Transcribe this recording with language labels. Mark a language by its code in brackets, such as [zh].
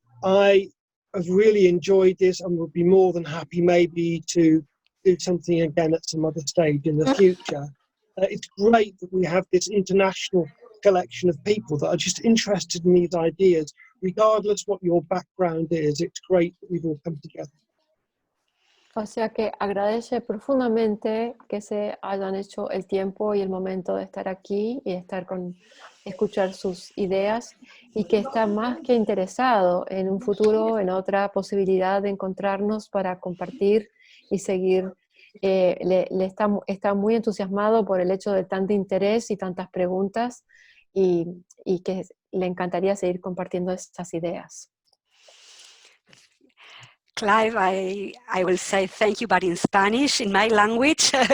[en] I have really enjoyed this and would be more than happy maybe to do something again at some other stage in the future. It's great that we have this international collection of people that are just interested in these ideas, regardless what your background is. It's great that we've all come together. [es] O sea que agradece profundamente que se hayan hecho el tiempo y el momento de estar aquí y de escuchar sus ideas, y que está más que interesado en un futuro, en otra posibilidad de encontrarnos para compartir y seguir. Está muy entusiasmado por el hecho de tanto interés y tantas preguntas, y que le encantaría seguir compartiendo estas ideas. [en] Clive, I will say thank you, but in Spanish, in my language.